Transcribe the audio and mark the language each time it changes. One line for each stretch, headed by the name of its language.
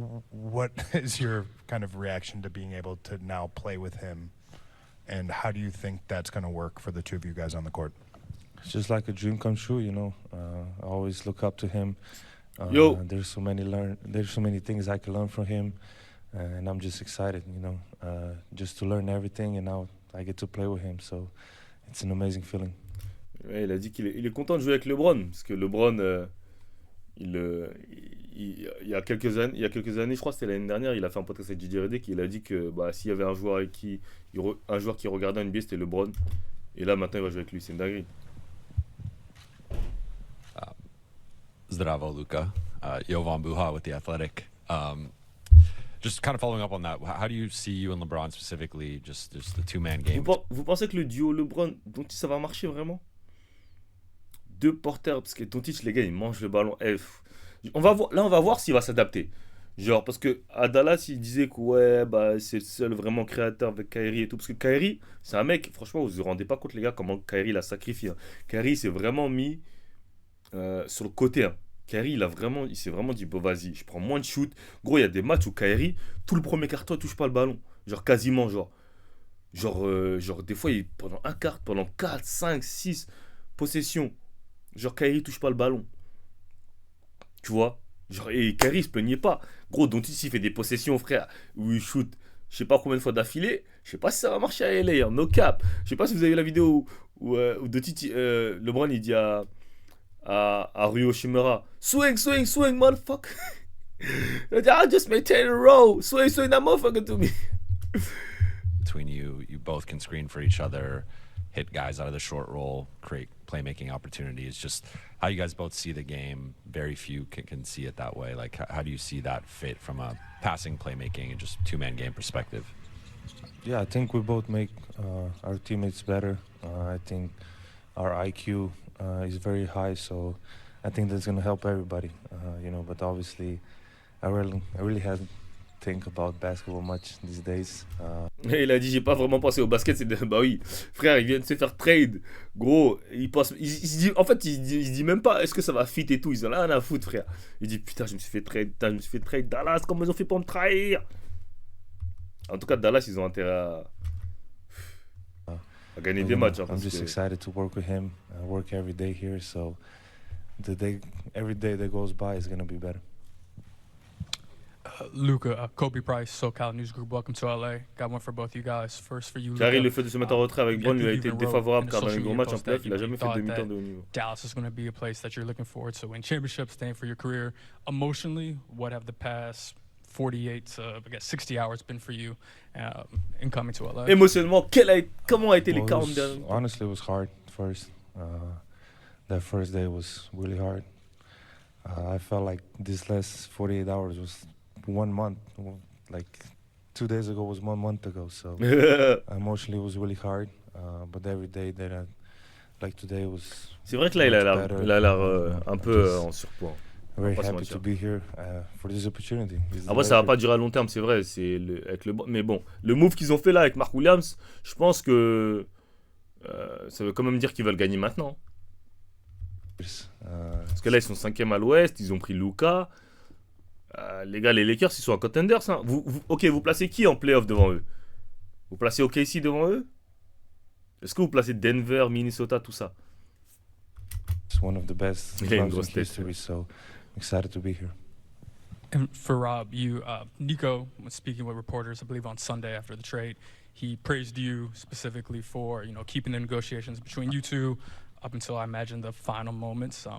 English: What is your kind of reaction to being able to now play with him, and how do you think that's going to work for the two of you guys on the court? It's just like a dream come true, I always look up to him. Yo. There's so many things I can learn from him, and I'm just excited, just to learn everything, and now I get to play with him, so it's an amazing feeling.
French: Ouais, il a dit qu'il est content de jouer avec LeBron parce que LeBron il y a quelques années, je crois que c'était l'année dernière, il a fait un podcast avec Didier Redick, il a dit que s'il y avait un joueur qui regardait NBA, c'était LeBron. Et là maintenant il va jouer avec lui, c'est une dinguerie.
Slovenian: Zdravo, Luka.
English: Jovan Buha with The Athletic. Just kind of following up on that, how do you see you and LeBron specifically, just the two-man game?
French: Vous pensez que le duo LeBron, Doncic, ça va marcher vraiment? Deux porteurs, parce que Doncic, les gars, ils mangent le ballon. On va voir s'il va s'adapter. Genre, parce que à Dallas, il disait que ouais, c'est le seul vraiment créateur avec Kyrie et tout. Parce que Kyrie, c'est un mec, franchement, vous vous rendez pas compte, les gars, comment Kyrie l'a sacrifié. Hein. Kyrie s'est vraiment mis sur le côté. Hein. Kyrie, il s'est vraiment dit, bon, vas-y, je prends moins de shoot. Gros, il y a des matchs où Kyrie, tout le premier quart-temps, il touche pas le ballon. Genre, quasiment, genre des fois, pendant un quart, pendant 4, 5, 6 possessions, genre, Kyrie touche pas le ballon. Tu vois? Genre, et Kyrie, il se plaignait pas. Gros, Doncic, il fait des possessions, frère, où il shoot, je sais pas combien de fois d'affilée. Je sais pas si ça va marcher à LA, hein,
English: no cap.
French: Je sais pas si vous avez vu la vidéo où Doncic, LeBron, il dit à Rui Hachimura,
English: swing, motherfucker.
French: Il dit,
English: I just made 10 in a row. Swing, that motherfucker to me. Between you both can screen for each other, hit guys out of the short roll, create playmaking opportunities. Just how you guys both see the game. Very few can see it that way. Like, how do you see that fit from a passing, playmaking, and just two-man game perspective? Yeah, I think we both make our teammates better. I think our IQ is very high, so I think that's gonna help everybody. But obviously, I really haven't think about basketball much these days.
French: Il a dit, j'ai pas vraiment pensé au basket. Bah oui, frère, il vient de se faire trade. Gros, il se dit, en fait, il se dit même pas, est-ce que ça va fit et tout. Ils ont rien à foutre, frère. Il dit, putain, je me suis fait trade. Dallas, comment ils ont fait pour me trahir? En tout cas, Dallas, ils ont intérêt à gagner des matchs. Hein,
English: I'm just excited to work with him. I work every day here, so every day that goes by is going to be better. Luka, Kobe Price, SoCal News Group, welcome to LA. Got one for both you guys. First for you, Luka.
French: Carré, le fait de se mettre en retrait avec Brown lui a été défavorable car dans les gros matchs en playoff, il n'a jamais fait de demi-temps de haut niveau.
English: Dallas is going to be a place that you're looking forward to win championships, staying for your career. Emotionally, what have the past 48, I guess 60 hours been for you in coming to LA?
French: Émotionnellement, comment a été les 40 derniers?
English: Honestly, it was hard first. That first day was really hard. I felt like this last 48 hours was 1 month. Like 2 days ago was 1 month ago. So emotionally, it was really hard. But every day that like today was.
French: C'est vrai que là, il a l'air un peu en surpoids.
English: Very happy to be here for this opportunity.
French: Après, ça va pas durer à long terme, c'est vrai. Mais bon, le move qu'ils ont fait là avec Mark Williams, je pense que ça veut quand même dire qu'ils veulent gagner maintenant. Parce que là, ils sont 5e à l'ouest, ils ont pris Luka. Les gars, les Lakers, ils sont en contenders. Hein. Ok, vous placez qui en playoff devant eux? Vous placez OKC devant eux? Est-ce que vous placez Denver, Minnesota, tout ça?
English: It's one of the best
French: Il a une
English: clubs
French: grosse
English: in
French: tête.
English: history, so excited to be here. And for Rob, Nico was speaking with reporters, I believe on Sunday after the trade. He praised you specifically for, keeping the negotiations between you two up until I imagine the final moments.